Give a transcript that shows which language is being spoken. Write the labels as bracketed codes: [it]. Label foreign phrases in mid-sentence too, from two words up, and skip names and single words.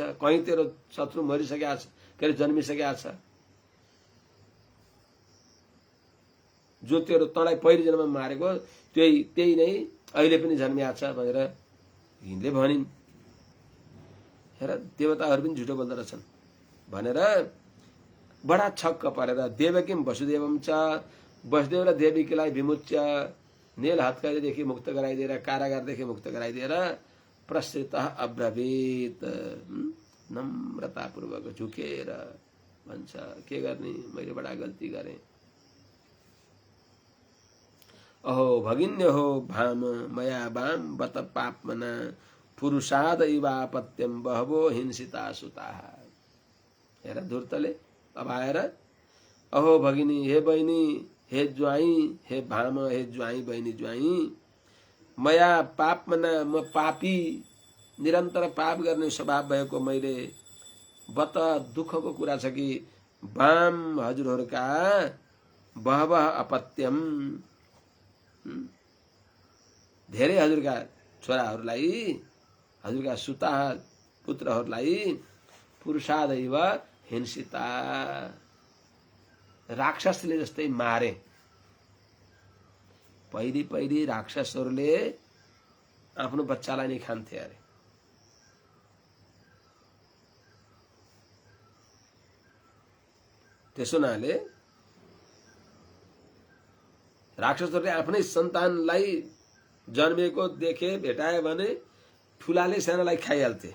[ne] कहीँ तेरो शत्रु मरिसकेका छ, के अरे जन्मिसकेका छ, जो तेरो तँलाई पहिलो जन्ममा मारेको त्यही नै अहिले पनि जन्मिया छ भनेर यिनले भनिन्। हेर देवताहरू पनि झुटो बोल्दो रहेछन् भनेर बडा छक्क परेर [sa] देवकीं वसुदेवं च, [ne] वसुदेव र देवकीलाई विमुच्य नेल हत्करीदेखि मुक्त गराइदिएर, कारागारदेखि मुक्त गराइदिएर [sa] प्रसृतः अब्रवीत, [ne] नम्रतापूर्वक झुकेर भन्छ के गर्ने, मैले बडा गल्ती गरेँ। [sa] अहो भगिन्य हो भाम मया बाम बत पापमना पुरुषाद इवापत्यम बहवो हिंसिता सुताः। [ne] हेर धूर्तले अब आएर [sa] अहो भगिनी, [ne] हे बहिनी, हे ज्वाई, हे भाम, हे ज्वाई, बहिनी ज्वाई, [sa] मया पापमना [ne] म पापी, निरन्तर पाप गर्ने स्वभाव भएको मैले, बत दुःखको कुरा छ कि बाम हजुरहरूका [sa] बहवह अपत्यम [ne] धेरै हजुरका छोराहरूलाई, हजुरका सुता पुत्रहरूलाई [sa] पुरुषादैव हिंसिता [ne] राक्षसले जस्तै मारे। पहिले राक्षसहरूले आफ्नो बच्चालाई नै खान्थे अरे। त्यसो हुनाले राक्षसहरूले आफ्नै सन्तानलाई जन्मेको देखे भेटाए भने ठुलाले सानालाई खाइहाल्थे।